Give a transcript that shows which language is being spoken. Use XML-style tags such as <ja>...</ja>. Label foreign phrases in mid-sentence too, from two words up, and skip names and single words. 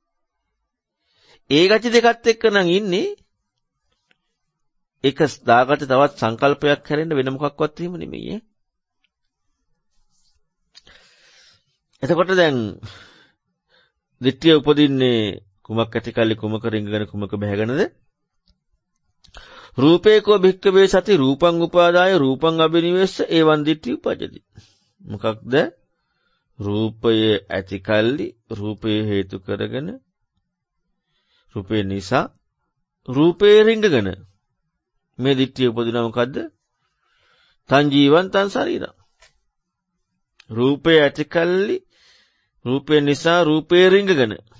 <si>ඒ ගති දෙකත් එක්කනම් ඉන්නේ එක දාගට තවත් සංකල්පයක් හැරෙන්න වෙන මොකක්වත් එහෙම නෙමෙයි. එතකොට දැන් දිට්ඨිය උපදින්නේ කුමක් ඇති කල්ලි කුමක රිංගගෙන කුමක බැහැගෙනද?</si> <pi>රූපේකෝ භික්ඛවේ සති රූපං උපාදාය රූපං අබිනිවෙස්ස එවං දිට්ඨි උපජ්ජති.</pi> <si>මොකක්ද? රූපය ඇති කල්ලි රූපේ හේතු කරගෙන රූපේ නිසා රූපේ රිංගගෙන මේ දිට්ඨිය උපදිනවා මොකද්ද?</si> <pi>තං ජීවං තං ශරීරං.</pi> <si>රූපේ ඇති කල්ලි රූපේ නිසා රූපේ රිංගගෙන.</si>